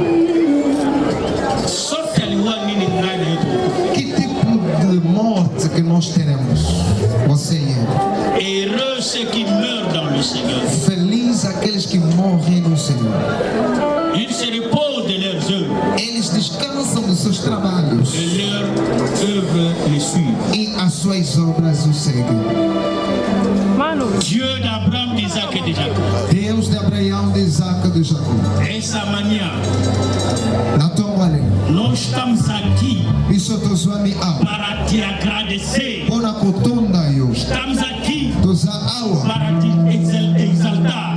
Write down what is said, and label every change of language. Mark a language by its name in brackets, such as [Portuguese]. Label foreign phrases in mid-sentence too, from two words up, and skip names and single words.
[Portuguese] Que tipo de morte que nós teremos? Você e eu. Feliz aqueles que morrem no Senhor. [French] leurs œuvres. [Portuguese] Eles descansam dos seus trabalhos. [French] Et leurs œuvres les suivent. [Portuguese] E as suas obras o seguem. [French] Dieu d'Abraham, d'Isaac et de Jacob. [Portuguese] Deus de Abraão, de Isaac e de Jacó. Essa manhã, nós estamos aqui para te agradecer. Estamos aqui para te exaltar.